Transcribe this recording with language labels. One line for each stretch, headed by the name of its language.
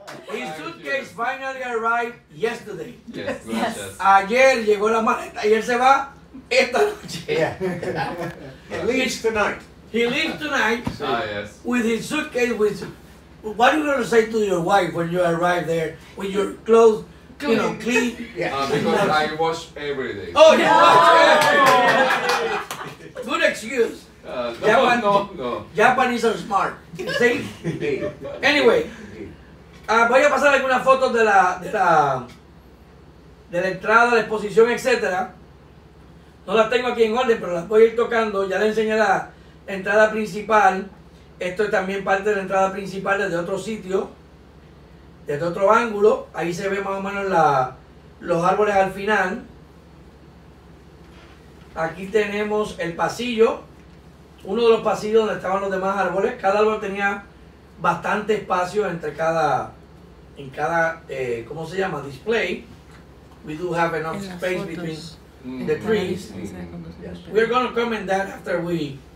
English: His suitcase finally arrived yesterday. Yes,
Spanish: gracias. Ayer llegó la maleta y él se va esta noche.
English: He leaves tonight. He leaves tonight Ah, yes. with his suitcase. What are you going to say to your wife when you arrive there with your clothes, clean? Because I wash every day. Oh, you watch. Good excuse. No. Japanese are smart. See? Anyway,
Spanish: voy a pasar algunas fotos de la entrada, la exposición, etcétera. No las tengo aquí en orden, pero las voy a ir tocando. Ya les enseñé la entrada principal. Esto es también parte de la entrada principal desde otro sitio, desde otro ángulo. Ahí se ve más o menos los árboles al final. Aquí tenemos el pasillo, uno de los pasillos donde estaban los demás árboles. Cada árbol tenía bastante espacio entre en cada ¿cómo se llama?
English: Display. We do have enough space between the trees. Yes. We're going to comment that after we.